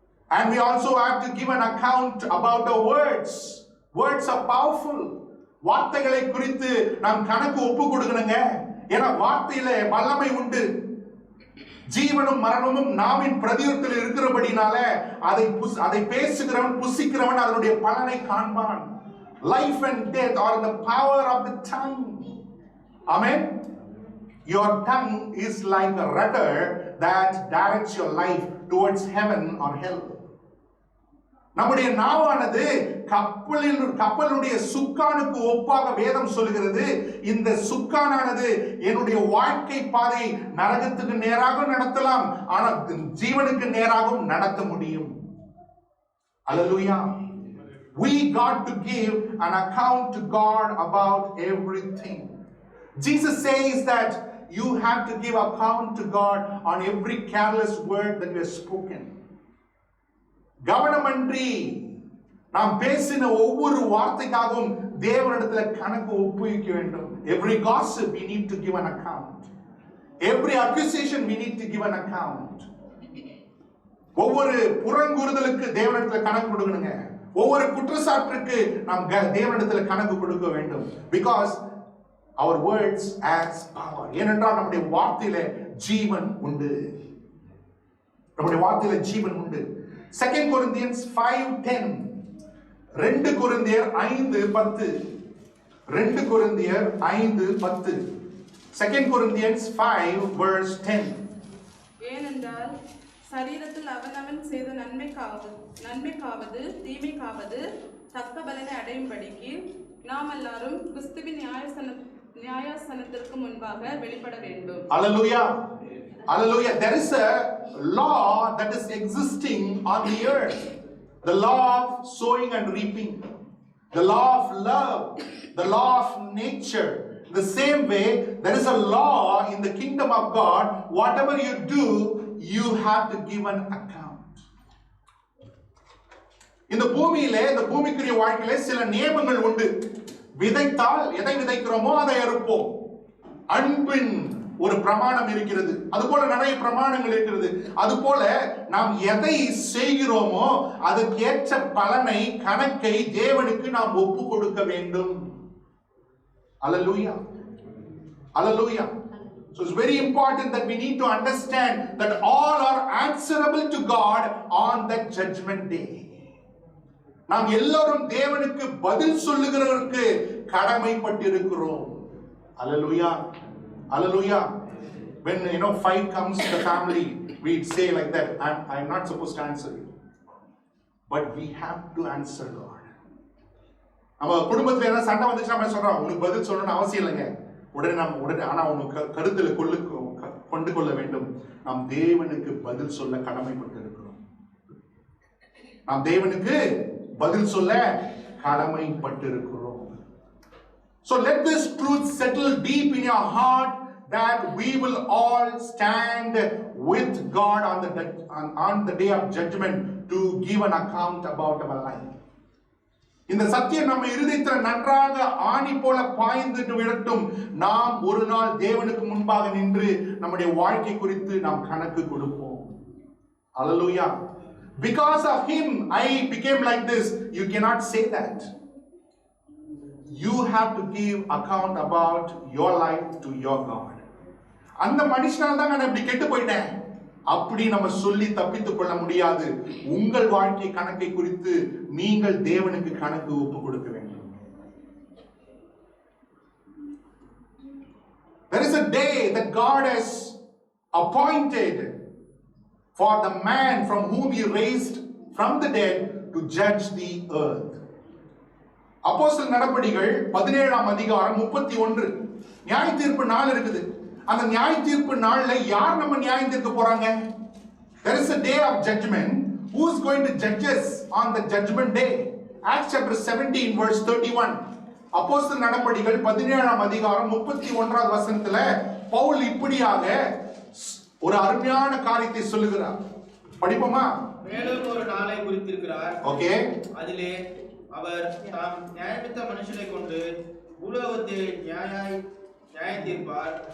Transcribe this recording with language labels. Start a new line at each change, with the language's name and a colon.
English: And we also have to give an account about our words. Words are powerful.
Tamil: வார்த்தைகளை குறித்து நாம் கணக்கு ஒப்பு கொடுக்கணுங்க. ஏன்னா வார்த்தையில வல்லமை உண்டு. ஜீவனும் மரணமும் நாவின் பிரதியுத்தத்தில் இருக்கிறபடினால அதை பேசுகிறவன், புசிக்கிறவன் அதனுடைய பலனை காண்பான்.
English: Life and death are in the power of the tongue. Amen. Your tongue is like a rudder that directs your life towards heaven or hell.
Tamil: நம்முடைய நாவானது கப்பலுடைய சுக்கானுக்கு ஒப்பாக வேதம் சொல்லுகிறது. இந்த சுக்கானானது என்னுடைய வாழ்க்கை பாதை நரகத்துக்கு நேராக நடத்தலாம், ஆனால் ஜீவனுக்கு நேராகவும் நடத்த முடியும்.
English: Hallelujah. We got to give an account to God about everything. Jesus says that you have to give account to God on every careless word that you have spoken.
Tamil: கவனமன்றி நாம் பேசின ஒவ்வொரு வார்த்தைக்காகவும் தேவனிடத்தில் கணக்கு ஒப்புவிக்க வேண்டும்.
English: Every gossip we need to give an account. Every accusation we need to give an account.
Tamil: ஒவ்வொரு புறங்கூறுதலுக்கு தேவனிடத்தில் கணக்கு கொடுக்கணுங்க. ஒவ்வொரு குற்றச்சாட்டுக்கு நாம் தேவனிடத்தில் கணக்கு கொடுக்க வேண்டும்.
English: Because our words has power.
Tamil: ஏனென்றால் நம்முடைய வார்த்தையில ஜீவன் உண்டு. நம்முடைய வார்த்தையில ஜீவன் உண்டு.
English: 2 Corinthians 5:10.
Tamil: 2 கொரிந்தியர் 5:10. 2 கொரிந்தியர் 5:10.
English: 2 Corinthians 5 verse 10.
Tamil: ஏனென்றால் சரீரத்தில் அவனவன் செய்த நன்மைக்காவது தீமைக்காவது தக்க பலனை அடையும்படிக்கு நாம் எல்லாரும் கிறிஸ்துவின் நியாயாசனத்திற்கு முன்பாக வெளிப்பட வேண்டும்.
English: Hallelujah. Hallelujah. There is a law that is existing on the earth. The law of sowing and reaping. The law of love. The law of nature. The same way, there is a law in the kingdom of God. Whatever you do, you have to give an account.
Tamil: இந்த பூமிக்குரிய வாழ்க்கையிலே சில நியமங்கள் உண்டு. விதைத்தால் எதை விதைக்கிறோமோ அதை அறுப்போம். அன்பின் ஒரு பிரமாணம் இருக்கிறது. அதுபோல நிறைய பிரமாணங்கள் இருக்கிறது. அதுபோல நாம் எதை செய்கிறோமோ அதற்கேற்ற பலனை, கணக்கை தேவனுக்கு நாம் ஒப்பு கொடுக்க வேண்டும்.
English: Hallelujah. Hallelujah. So it's very important that we need to understand that all are answerable to God on that judgment day.
Tamil: நாம் எல்லாரும் தேவனுக்கு பதில் சொல்லுகிறவருக்கு கடமைப்பட்டிருக்கிறோம்.
English: Hallelujah. Hallelujah. When fight comes in the family, we say like that, I'm not supposed to answer you, but we have to answer God.
Tamil: நம்ம குடும்பத்துல என்ன சண்டை வந்துச்சுன்னா நம்ம சொல்றோம், உனக்கு பதில் சொல்லணும்னு அவசியம் இல்லைங்க, உடனே ஆனா உனக்கு கருத்துல கொண்டு கொள்ள வேண்டும். நாம் தேவனுக்கு பதில் சொல்ல கடமைப்பட்டு இருக்கிறோம். நாம் தேவனுக்கு பதில் சொல்ல கடமைப்பட்டு இருக்கிறோம்.
English: So let this truth settle deep in your heart that we will all stand with God on the day of judgment to give an account about our life.
Tamil: இந்த சத்தியம் நம்ம இருதயத்தில் நன்றாக ஆணி போல பாய்ந்துட்டு விடட்டும். நாம் ஒரு நாள் தேவனுக்கு முன்பாக நின்று நம்முடைய வாழ்க்கை குறித்து நாம் கணக்கு கொடுப்போம்.
English: Hallelujah. Because of him I became like this. You cannot say that. You have to give account about your life to your God.
Tamil: அந்த மனுஷனால தான் நான் இப்படி கெட்டு போயிட்டேன் அப்படி நம்ம சொல்லி தப்பித்துக் கொள்ள முடியாது. உங்கள் வாழ்க்கை கணக்கை குறித்து நீங்கள் தேவனுக்கு கணக்கு ஒப்பு கொடுக்க வேண்டும்.
English: There is a day that God has appointed for the man from whom he raised from the dead to judge the earth.
Tamil: அப்போஸ்தலர் நடபடிகள் 17ஆம் அதிகாரம் 31 நியாய தீர்ப்பு நாள் இருக்குது. அந்த நியாய தீர்ப்பு நாள்ல யார் நம்ம நியாயம் தீர்க்க போறாங்க?
English: There is a day of judgment. who is going to judge us on the judgment day? Acts chapter 17 verse 31.
Tamil: அப்போஸ்தலர் நடபடிகள் 17ஆம் அதிகாரம் 31வது வசனத்துல பவுல் இப்படியாக ஒரு அருமையான காரியத்தை சொல்லுகிறார். படிப்போமா? மேலும் ஒரு நாளை குறித்திருக்கிறார். ஓகே. அதிலே அவர் தாம் நியாயமித்த மனுஷனை கொண்டு பூலோகத்தில் நியாயம் தீர்ப்பார்.